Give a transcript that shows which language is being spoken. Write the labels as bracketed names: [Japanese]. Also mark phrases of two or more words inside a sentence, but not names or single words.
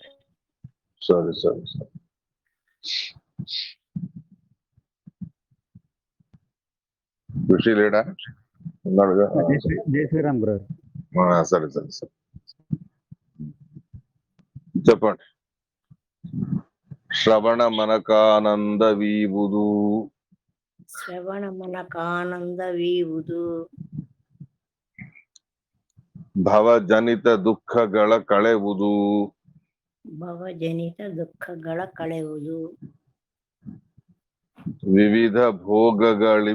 [Telugu] సరే సరే సరే. ఋషి లేడా? ఉన్నాడుగా. జై శ్రీరామ్ గురు. సరే సరే సరే చెప్పండి. [Kannada] ಶ್ರವಣ ಮನಕಾನಂದ ವೀವುದು. ಶ್ರವಣ ಮನಕಾನಂದ ವೀವುದು. ಭವಜನಿತ ದುಃಖಗಳ ಕಳೆವುದು. ಭವಜನಿತ ದುಃಖಗಳ ಕಳೆಯುವುದು. ವಿವಿಧ ಭೋಗಗಳು